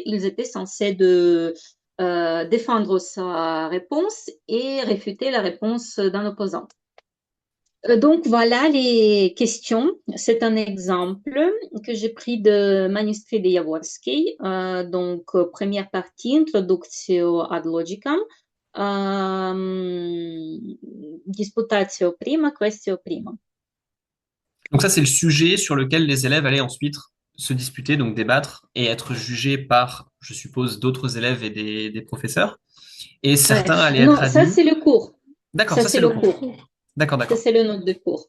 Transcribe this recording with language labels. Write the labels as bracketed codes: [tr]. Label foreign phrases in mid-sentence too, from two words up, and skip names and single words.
[fr] Ils étaient censés défendre sa réponse et réfuter la réponse d'un opposant. Donc voilà les questions. C'est un exemple que j'ai pris de manuscrit de Jaworski. Première partie, [la] Introductio ad logicam, disputatio prima, questio prima. [fr] Donc ça, c'est le sujet sur lequel les élèves allaient ensuite se disputer, donc débattre et être jugés par, je suppose, d'autres élèves et des professeurs. Et Ouais. certains allaient être Non, ça admis. c'est le cours. D'accord, Ça ça c'est c'est le le cours. cours. D'accord, Ça d'accord. c'est le note de cours.